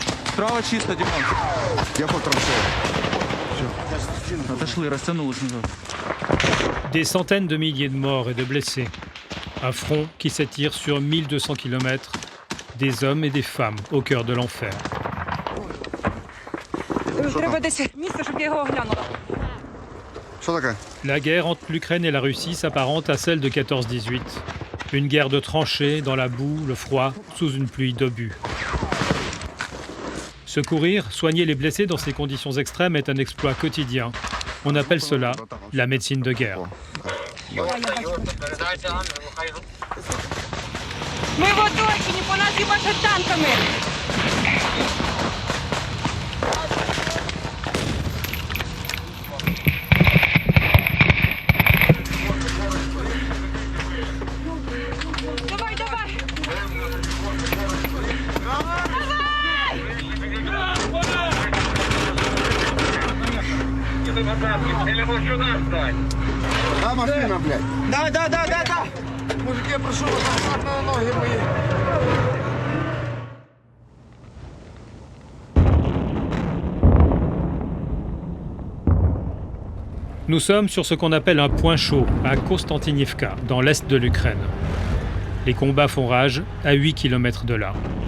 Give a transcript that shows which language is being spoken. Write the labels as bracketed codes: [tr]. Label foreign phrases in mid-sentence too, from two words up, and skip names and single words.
[ru] Справа чисто, Димон. Я по траншею. Отошли, растянулось назад. [fr] Des centaines de milliers de morts et de blessés. Un front qui s'étire sur 1200 km. Des hommes et des femmes au cœur de l'enfer. [uk] Що таке? [fr] La guerre entre l'Ukraine et la Russie s'apparente à celle de 14-18. Une guerre de tranchées, dans la boue, le froid, sous une pluie d'obus. Secourir, soigner les blessés dans ces conditions extrêmes est un exploit quotidien. On appelle cela la médecine de guerre. [uk] Ми в оточенні, по нас їбашать танками. Давай, давай. А, машина, блядь. Да. Мужики, я прошу вас, назад на ноги мої. [fr] Nous sommes sur ce qu'on appelle un point chaud, à Konstantinivka, dans l'est de l'Ukraine. Les combats font rage à 8 km de là.